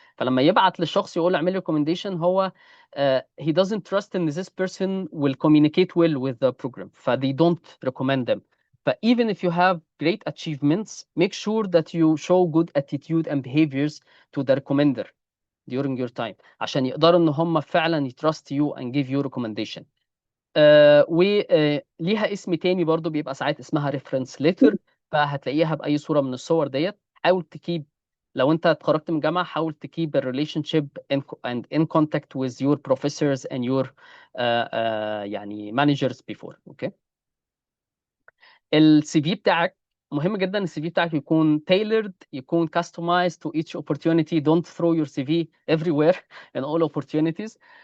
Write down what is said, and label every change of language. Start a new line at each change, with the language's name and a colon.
Arabic: فلما يبعت للشخص يقول له اعمل لي ريكومنديشن، هو
English: he doesn't trust in this person will communicate well with the program, ف they don't recommend them. But even if you have great achievements, make sure that you show good attitude and behaviors to the recommender during your time،
Arabic: عشان يقدروا ان هم فعلا
English: trust you and give you recommendation.
Arabic: وليها اسم تاني برضو، بيبقى ساعات اسمها reference letter، فهتلاقيها بأي صورة من الصور ديت. حاول تكيب، لو انت اتخرجت من جامعة، حاول تكيب
English: a relationship and in contact with your professors and your يعني managers before. Okay.
Arabic: السي في بتاعك مهم جدا، السي في بتاعك يكون tailored، يكون
English: customized to each opportunity. Don't throw your CV everywhere in all opportunities.